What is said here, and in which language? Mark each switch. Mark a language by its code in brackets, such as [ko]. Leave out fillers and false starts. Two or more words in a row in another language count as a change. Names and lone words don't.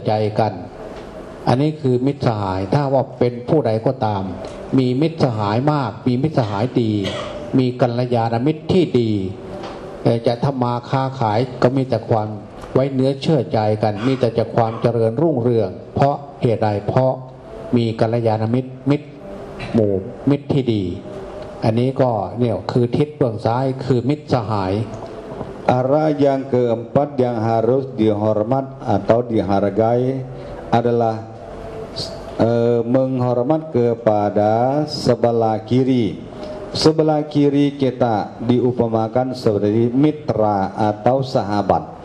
[th] ใจกันอันนี้คือมิตรสหายถ้าว่าเป็นผู้ใดก็ตามมีมิตรสหายมากมีมิตรสหายดีมีกัลยาณมิตรที่ดีจะทำมาค้าขายก็มีแต่ความไว้เนื้อเชื่อใจกันมีแต่จะความเจริญรุ่งเรืองเพราะเหตุใดเพราะมีกัลยาณมิตรหมู่มิตรที่ดีอันนี้ก็เนี่ยคือทิศเบื้องซ้ายคือมิตรสหาย [id] Arah yang keempat yang harus dihormat atau dihargai adalah menghormat kepada sebelah kiri. Sebelah kiri kita diupamakan seperti mitra atau sahabat.